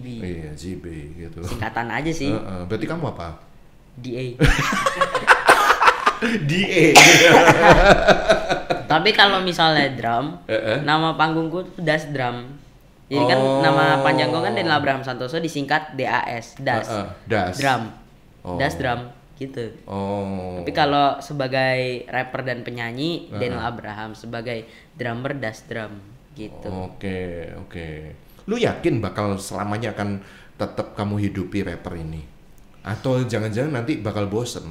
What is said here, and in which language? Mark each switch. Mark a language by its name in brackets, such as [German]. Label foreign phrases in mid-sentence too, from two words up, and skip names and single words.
[Indonesian] Iya, JB gitu. Singkatan aja sih. Berarti kamu apa? DA. DA. Tapi kalau misalnya drum, nama panggungku tuh Das Drum. Jadi kan nama panjangku kan Daniel Abraham Santoso disingkat DAS, Das. Das. Drum. Oh. Das Drum gitu. Oh. Tapi kalau sebagai rapper dan penyanyi Daniel Abraham, sebagai drummer Das Drum gitu. Oke. Lu yakin bakal selamanya akan tetap kamu hidupi rapper ini? Atau jangan-jangan nanti bakal bosen?